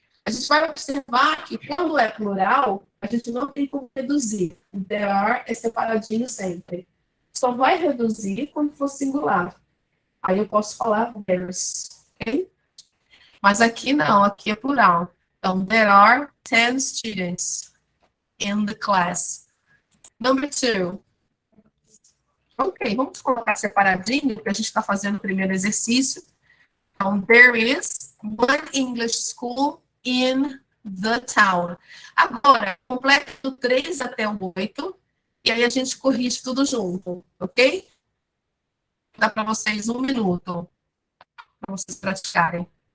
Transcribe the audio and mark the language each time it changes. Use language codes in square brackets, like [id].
[pt] A gente vai observar que quando é plural, a gente não tem como reduzir. O there are é separadinho sempre. Só vai reduzir quando for singular. Aí eu posso falar there's, ok? Mas aqui não, aqui é plural. Então, [en] there are 10 students in the class. Number 2. [pt] Ok, vamos colocar separadinho, porque a gente está fazendo o primeiro exercício. Então, [en] there is one English school in the town. [pt] Agora, complete do 3 até o 8, e aí a gente corrige tudo junto, ok? Dá para vocês 1 minuto, para vocês praticarem.